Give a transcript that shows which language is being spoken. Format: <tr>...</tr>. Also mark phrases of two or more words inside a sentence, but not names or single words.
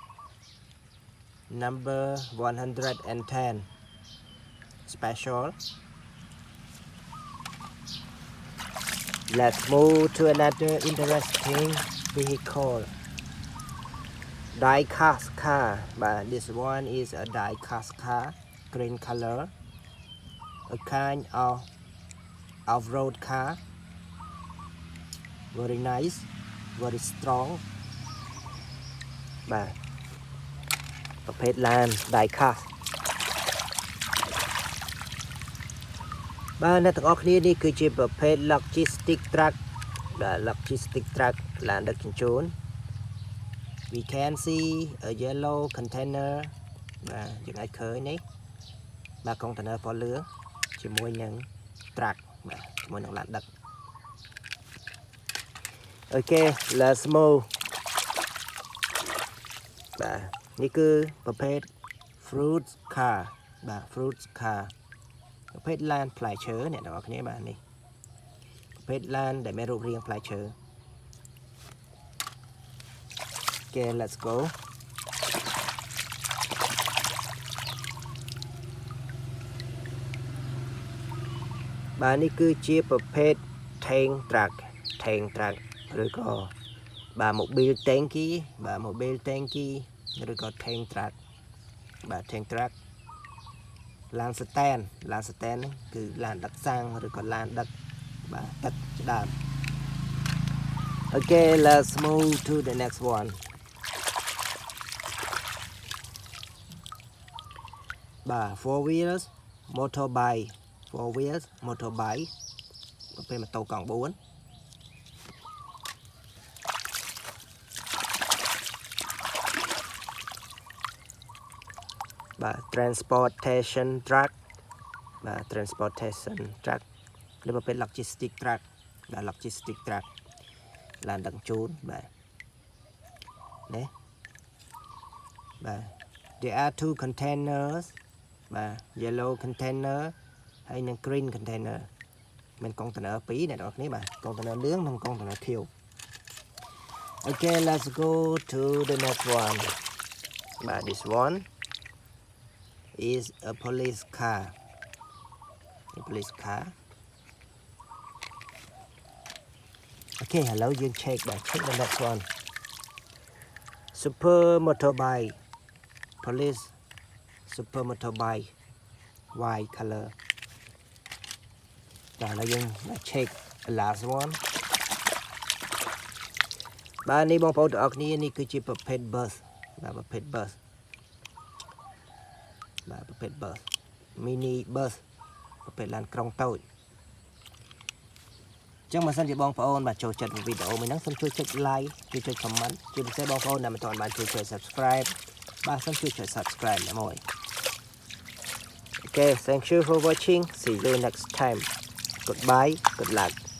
<en>number 110 special let's move to another interesting vehicle die-cast car but this one is a die-cast car green color a kind of off-road car very nice very strong</en> <km>បាទប្រភេទឡាន</km> <en>die-cast</en> <km>បាទអ្នកទាំងអស់គ្នានេះគឺជាប្រភេទ</km> <en>logistic truck</en> <km>បាទ</km> <en>logistic truck</en> <km>ឡានដឹកជញ្ជូន</km> <en>we can see a yellow container</en> <km>បាទយើងអាចឃើញនេះបាទ container ពណ៌លឿងជាមួយនឹង truck បាទជាមួយនឹងឡានដឹក</km> <en>Okay let's move</en> <km>បាទនេះគឺប្រភេទ</km> <en>fruit car</en> <km>បាទ</km> <en>fruit car</en> <km>ប្រភេទឡានផ្លែឈើអ្នកទាំងអស់គ្នាបាទនេះប្រភេទឡានដែលមានរូបរាងផ្លែឈើ</km> <en>Okay let's go</en> <km>បាទនេះគឺជាប្រភេទ</km> <en>tank truck</en> <km>ឬក៏បាទ</km> <en>Mobil tanky</en> <km>បាទ</km> <en>Mobil tanky</en> <km>ឬក៏</km> <en>tank truck</en> <km>បាទ</km> <en>tank truck</en> <km>ឡាន stand ហ្នឹងគឺឡានដឹកសាំងឬក៏ឡានដឹកបាទទឹកជាដើម</km> <en>Okay let's move to the next one បាទ four wheels motorbike</en> <km>ប្រភេទម៉ូតូកង់4បាទ</km> <en>transportation truck បាទ transportation truck</en> <km>ឬប្រភេទ</km> <en>logistic truck</en> <km>បាទ</km> <en>logistic truck</en> <km>ឡានដឹកជញ្ជូនបាទនេះបាទ</km> <en>there are two containers បាទ yellow container ហើយនឹង green container</en> <km>មានកុងតឺន័រ2អ្នកនរគ្នាបាទកុងតឺន័រលឿងនិងកុងតឺន័រខៀវ</km> <en>Okay let's go to the next one បាទ this one is a police car Okay</en> <km>ឥឡូវយើង</km> <en>check the next one super motorbike police super motorbike white color</en> <km>បាទឥឡូវយើង</km> <en>check the last one</en> <km>បាទនេះបងប្អូនទាំងអស់គ្នានេះគឺជាប្រភេទ bus បាទប្រភេទ bus បាទប្រភេទ bus</km> <en>mini bus</en> <km>ប្រភេទឡានក្រុងតូចអញ្ចឹងបើសិនជាបងប្អូនបាទចូលចិត្តវីដេអូមួយហ្នឹងសូមជួយចុច like ជួយចុច comment ជាពិសេសបងប្អូនដែលមិនទាន់បានជួយចុច subscribe បាទសូមជួយចុច subscribe តែមួយ</km> <en>Okay thank you for watching see you next time goodbye good luck</en>